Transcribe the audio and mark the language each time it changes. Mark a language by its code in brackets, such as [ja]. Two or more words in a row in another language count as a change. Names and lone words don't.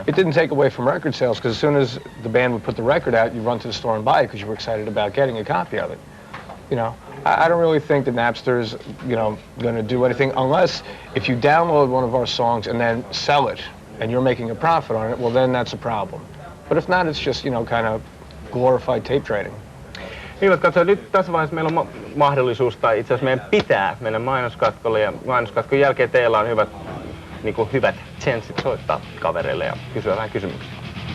[en] It didn't take away from record sales, because as soon as the band would put the record out, you'd run to the store and buy it because you were excited about getting a copy of it. You know, I don't really think that Napster's, you know, going to do anything, unless if you download one of our songs and then sell it, and you're making a profit on it, well, then that's a problem. But if not, it's just, you know, kind of glorified tape trading. [fi] Niin, katso, nyt tässä vaiheessa meillä on mahdollisuus, tai itse asiassa meidän pitää mennä mainoskatkolle, ja mainoskatkon jälkeen teillä on hyvät chanssit soittaa kavereille ja kysyä vähän kysymyksiä.